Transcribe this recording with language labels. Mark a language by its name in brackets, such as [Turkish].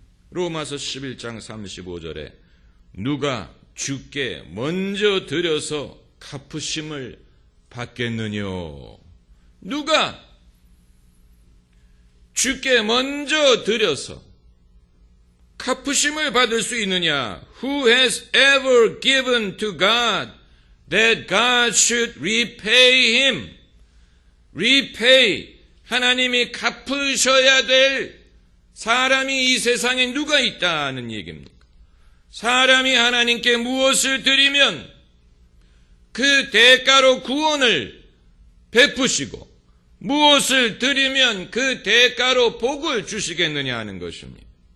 [Korean] 로마서 11장 35절에 누가 주께 먼저 드려서 갚으심을 받겠느뇨? 누가 주께 먼저 드려서 갚으심을 받을 수 있느냐? [English] Who has ever given to God that God should repay him? [Korean] repay, 하나님이 갚으셔야 될 사람이 이 세상에 누가 있다는 얘기입니까? 사람이 하나님께 무엇을 드리면 그 대가로 구원을 베푸시고 무엇을 드리면 그 대가로 복을 주시겠느냐 하는 것입니다.